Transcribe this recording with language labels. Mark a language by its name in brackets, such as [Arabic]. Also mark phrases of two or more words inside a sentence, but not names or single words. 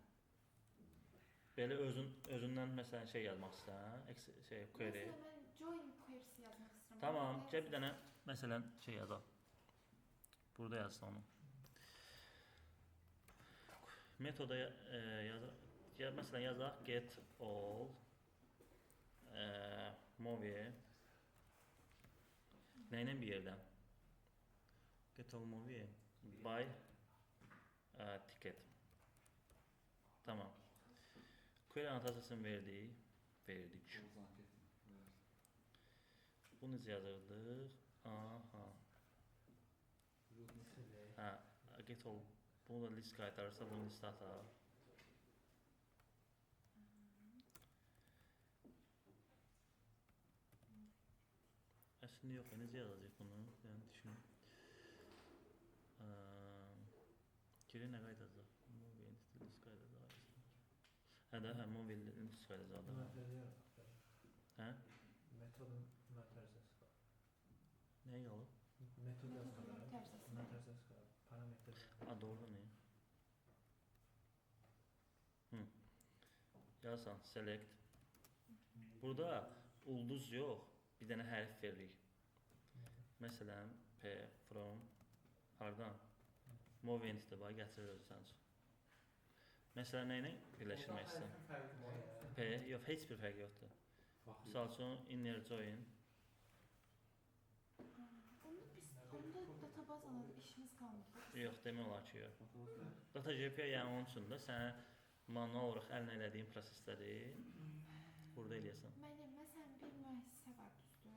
[Azerbaijani] Belə özündən, məsələn, şey yazmaq istəyirsən, query. Məsələn, mən [English] join query'si [Azerbaijani] yazmaq istəyirəm. Tamam, bir dənə, məsələn, şey yazaq. Burada yazsın onu. Metoda məsələn yazaq [English] get all movie [Azerbaijani] nə ilə bir yerdən? [English] Get all movie by ticket. [Azerbaijani] Tamam. Query annotasiyasını verdik. Bunu necə yazırdıq? Aha. Hə, [English] get all. [Azerbaijani] Bunu da list qaytarırsa, bunu list atar. Əslində yox, necə yazacaq bunu? Yəni, düşünün. Geri nə qaytaracaq? [English] Movie entity list [Azerbaijani] qaytaracaq. Hə də, [English] movie list [Azerbaijani] qaytaracaq. Hə? Metodun mötərizəsi var. Nəyə qalıb? Metod yazmalar. Mötərizəsi. Mötərizəsi var. Parametr. Ha, doğru ne? Yazsan, select. Burada ulduz yox, bir dənə hərf veririk. Məsələn, P, from, hardan? [English] Movie entity [Azerbaijani] var, gətirir özü üçün. Məsələn, nə ilə birləşdirmək istəyirəm? P, yox, heç bir fərq yoxdur. Misal üçün, [English] inner join. [Azerbaijani] Onda databazanın işimiz qalmır. Yox, demək olar ki, yox. Data.jp yəni onun üçün də sənə manual olaraq əlinə elədiyin prosesləri burada eləyəsən. Məsələn, bir müəssisə var, düzdür?